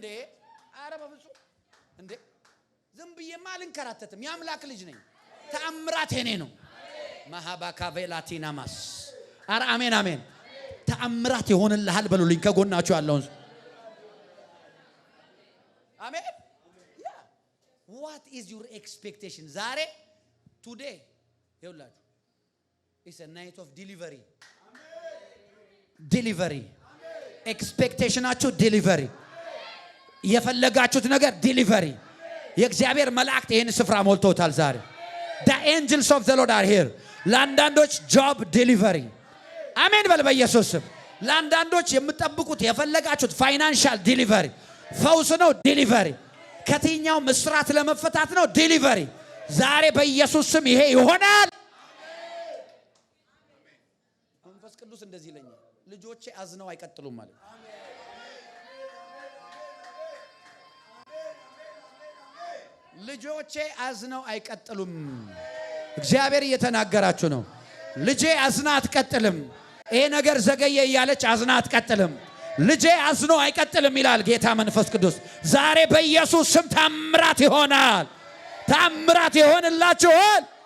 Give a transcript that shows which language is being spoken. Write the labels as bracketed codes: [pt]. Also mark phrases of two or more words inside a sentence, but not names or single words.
[am] ኧረ በፍጹም እንዴ! ዝም ብዬማ አልንከራተትም። የአምላክ ልጅ ነኝ። ተአምራት የኔ ነው። ማሃባካ ቬላቲናማስ ኧረ አሜን። ተአምራት ይሆንልሃል በሉልኝ ከጎናችሁ ያለውን አሜን። [en] What is your expectation? ዛሬ today ይውላችሁ it's a night of delivery. [am] ኤክስፔክቴሽናችሁ ዲሊቨሪ፣ የፈለጋችሁት ነገር ዲሊቨሪ። የእግዚአብሔር መላእክት ይሄን ስፍራ ሞልተውታል ዛሬ። [en] the angels of the Lord are here። [am] ለአንዳንዶች [en] job delivery [am] አሜን በል በኢየሱስ ስም። ለአንዳንዶች የምትጠብቁት የፈለጋችሁት [en] financial delivery፣ [am] ፈውስ ነው ዲሊቨሪ፣ ከትኛው ምስራት ለመፈታት ነው ዲሊቨሪ። ዛሬ በኢየሱስ ስም ይሄ ይሆናል። መንፈስ ቅዱስ እንደዚህ ይለኛል፣ ልጆቼ አዝነው አይቀጥሉም ማለት ልጆቼ አዝነው አይቀጥሉም። እግዚአብሔር እየተናገራችሁ ነው። ልጄ አዝና አትቀጥልም። ይሄ ነገር ዘገየ እያለች አዝና አትቀጥልም። ልጄ አዝኖ አይቀጥልም ይላል ጌታ መንፈስ ቅዱስ። ዛሬ በኢየሱስ ስም ታምራት ይሆናል። ታምራት ይሆንላችኋል።